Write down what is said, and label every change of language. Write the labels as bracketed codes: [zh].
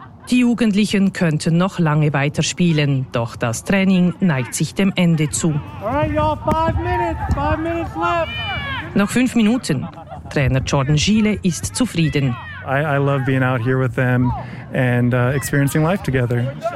[de] Die Jugendlichen könnten noch lange weiterspielen, doch das Training neigt sich dem Ende zu. [en] Alright, y'all, five minutes left. [de] Noch 5 Minuten. Trainer Jordan Schiele ist zufrieden. [en] I love being out here with them and experiencing life together.